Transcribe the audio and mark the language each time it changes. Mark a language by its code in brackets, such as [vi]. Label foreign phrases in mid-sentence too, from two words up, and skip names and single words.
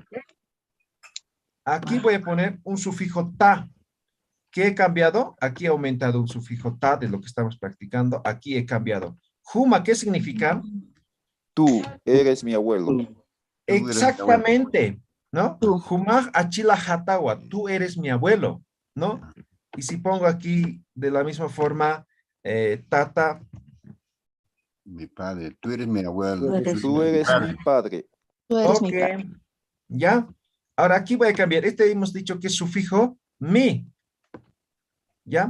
[es] Aquí voy a poner un sufijo ta. ¿Qué he cambiado? Aquí he aumentado un sufijo ta de lo que estamos practicando. Aquí he cambiado. Juma, ¿qué significa? Tú eres mi abuelo. Exactamente, ¿no? [ay] Jumaj achila hatawa, [es] tú eres mi abuelo, ¿no? Y si pongo aquí de la misma forma, tata, Mi padre, tú eres mi abuelo. Tú eres mi padre. ok, ¿ya? Ahora aquí voy a cambiar. Este hemos dicho que es sufijo mi, ¿ya?